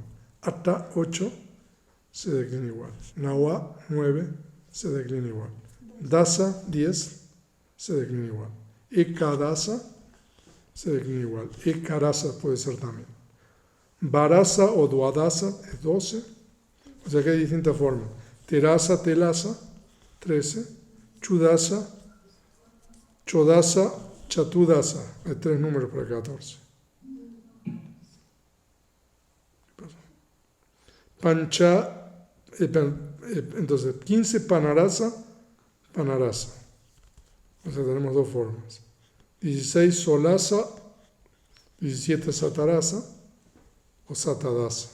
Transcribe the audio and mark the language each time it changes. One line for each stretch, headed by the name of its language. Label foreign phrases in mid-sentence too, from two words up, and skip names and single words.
Spanish: Atta, 8, se declina igual. Nawa, 9, se declina igual. Dasa, 10, se declina igual. Ekadasa, se declina igual. Ekarasa puede ser también. Varasa o duadasa es 12. O sea que hay distintas formas.
Pali: Terasa, telasa, 13. Chudasa, chodasa, chatudasa.
Spanish: Hay 3 números para 14. Pancha, entonces 15 panarasa. O sea, tenemos 2 formas.
Pali: 16 solasa, 17 satarasa o satadasa.